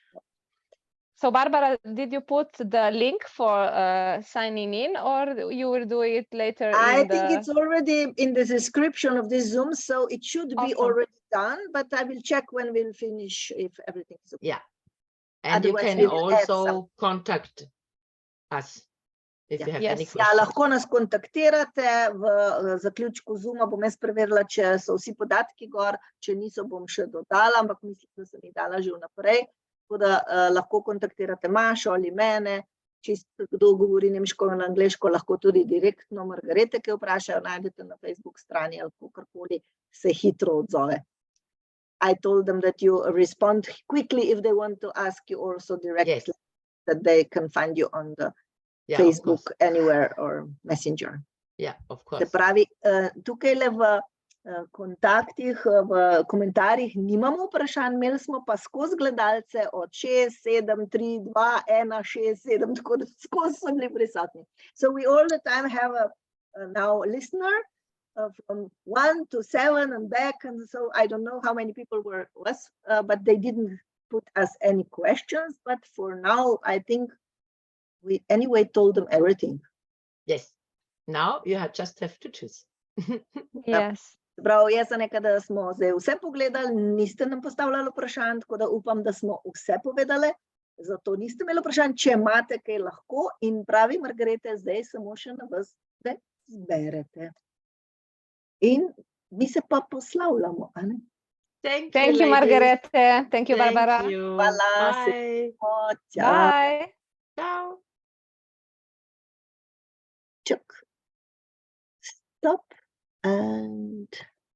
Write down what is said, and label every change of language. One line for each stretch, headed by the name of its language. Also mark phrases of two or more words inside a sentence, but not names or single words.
English: So Barbara, did you put the link for signing in, or you will do it later? I think it's already in the description of this Zoom, so it should be Awesome. already done, but I will check when we'll finish if everything is okay. Yeah. And Otherwise, you can we will add some. also contact us if you have any Yes. questions.
Slovenian: Ja, lahko nas kontaktirate, v zaključku Zooma bom jaz preverila, če so vsi podatki gor, če niso, bom še dodala, ampak mislim, da sem jih dala že vnaprej, tako da lahko kontaktirate Mašo ali mene, čisto kdo govori nemško ali angleško, lahko tudi direktno Margarete, ki jo vprašajo, najdete na Facebook strani ali kakorkoli se hitro odzove.
English: I told them that you respond quickly if they want to ask you also directly, Yes. that they can find you on the Yeah, Facebook of course. anywhere or Messenger. Yeah, of
Slovenian: Se
English: course.
Slovenian: pravi, tukaj v kontaktih, v komentarjih nimamo vprašanj, imeli smo pa skozi gledalce od 6, 7, 3, 2, 1, 6, 7, tako da skozi so bili prisotni.
English: So we all the time have a now listener from 1 to 7 and back, and so I don't know how many people were with us, but they didn't put us any questions, but for now I think we anyway told them everything. Yes. Now you just have to choose. Yes.
Slovenian: Prav, jaz sem nekaj, da smo zdaj vse pogledali, niste nam postavljali vprašanj, tako da upam, da smo vse povedali, zato niste imeli vprašanj, če imate kaj lahko, in pravi Margarete, zdaj samo še na vas, da zberete. In mi se pa poslavljamo, a ne?
English: Thank Thank you, ladies. Margarete. Thank you, Thank Barbara. you.
Slovenian: Hvala,
English: Bye.
Slovenian: Čau.
English: Bye. Ciao. Čak. Stop and